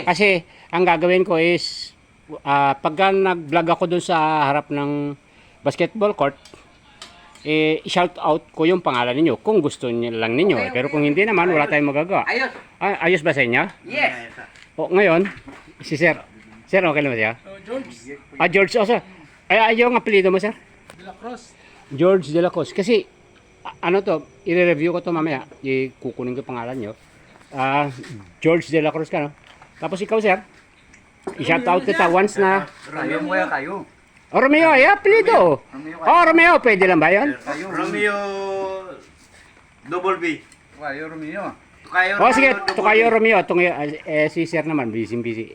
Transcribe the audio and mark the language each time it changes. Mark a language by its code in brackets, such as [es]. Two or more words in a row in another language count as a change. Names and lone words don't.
[tl] Kasi ang gagawin ko is, pagka nag-vlog ako dun sa harap ng [en] basketball court, [tl] i-shout out ko yung pangalan ninyo kung gusto niyo lang ninyo. Okay. Pero kung hindi naman, wala tayong magagawa. Ayos. Ayos ba sa inyo? Yes. O, ngayon, si Sir. Sir, okay naman siya? George George, sir. Yung apelido mo, sir? de la Cruz. George de la Cruz. Kasi, ano to, i-review ko to mamaya. Kukunin ko pangalan nyo. George de la Cruz ka, no? Tapos ikaw, sir, i-shout out kita once na... Kayo mo ya kayo. Romeo, apelido. Romeo, pwede lang ba yun? Romeo Double B. Kayo, Romeo. Tukayo. Sige, Tukayo Romeo. Si sir naman, busy.